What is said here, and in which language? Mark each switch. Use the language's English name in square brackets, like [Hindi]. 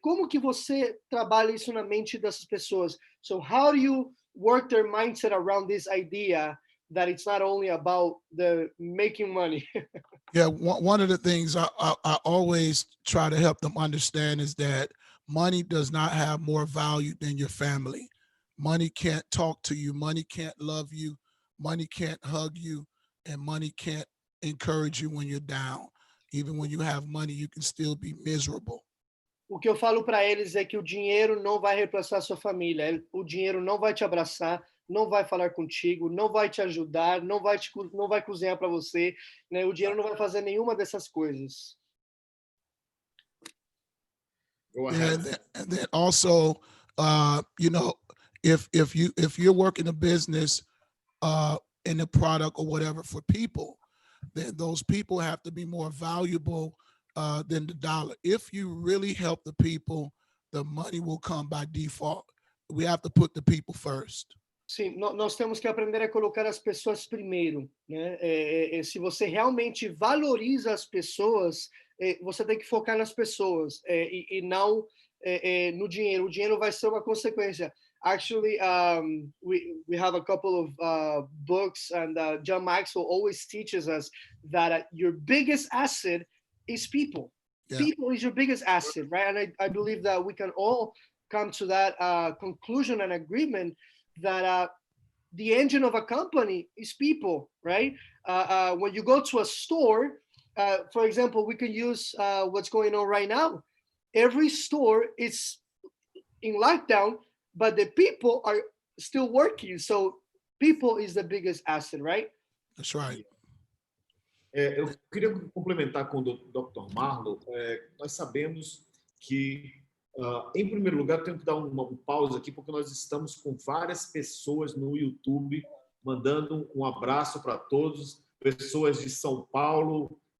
[Portuguese] Como que você trabalha isso na mente dessas pessoas? [English] So how do you work their mindset around this idea that it's not only about the making money? Yeah, one of the things I always try to help them understand is that money does not have more value than your family. Money can't talk to you. Money can't love you. Money can't hug you. And money can't encourage you when you're down. Even when you have money, you can still be miserable. [Portuguese] O que eu falo para eles é que o dinheiro não vai reemplaçar a sua família. O dinheiro não vai te abraçar, não vai falar contigo, não vai te ajudar, não vai cozinhar para você, né? O dinheiro não vai fazer nenhuma dessas coisas. [English] And then also, you know, if you're working a business in a product or whatever for people, then those people have to be more valuable than the dollar. If you really help the people, the money will come by default. We have to put the people first. [Portuguese] Sim, nós temos que aprender a colocar as pessoas primeiro, né? Se você realmente valoriza as pessoas, você tem que focar nas pessoas e não no dinheiro. O dinheiro vai ser uma consequência. [English] Actually, we have a couple of books, and John Maxwell always teaches us that your biggest asset is people. Yeah. People is your biggest asset, right? And I believe that we can all come to that conclusion and agreement that the engine of a company is people, right? When you go to a store, for example, we can use what's going on right now. Every store is in lockdown, but the people are still working. So people is the biggest asset, right? That's right. [Portuguese] Eu queria complementar com o Dr. Marlon. Nós sabemos que, em primeiro lugar, tenho que dar uma pausa aqui, porque nós estamos com várias pessoas no YouTube mandando um abraço para todos, pessoas de São Paulo,